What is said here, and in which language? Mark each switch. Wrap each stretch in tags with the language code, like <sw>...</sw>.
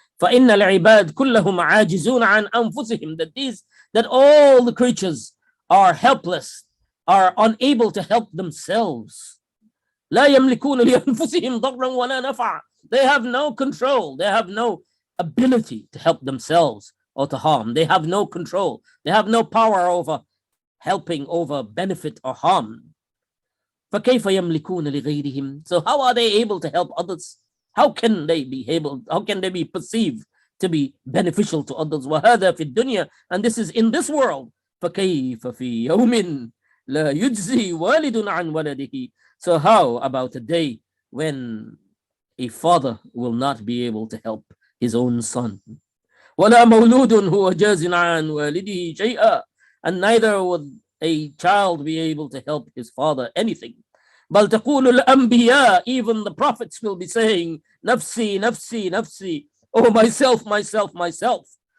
<ar>فإن العباد كلهم عاجزون عن أنفسهم,</ar> <en>that all the creatures are helpless, are unable to help themselves.</en> <ar>لا يملكون لأنفسهم ضرا ولا نفعا.</ar> <en>They have no control, they have no ability to help themselves or to harm. They have no control, they have no power over helping, over benefit or harm.</en> <ar>فكيف يملكون لغيرهم?</ar> <en>So how are they able to help others? How can they be perceived to be beneficial to others?</en> <ar>وهذا في الدنيا,</ar> <en>and this is in this world.</en> <ar>فكيف في يوم لا يجزي والد عن ولده?</ar> <en>So how about a day when a father will not be able to help his own son?</en> <ar>ولا مولود هو جاز عن والده شيئا,</ar> <en>and neither would a child be able to help his father anything.</en> <ar>بل تقول الأنبياء,</ar> <en>even the prophets will be saying,</en> <ar>نفسي نفسي نفسي,</ar> <en>oh myself myself myself.</en>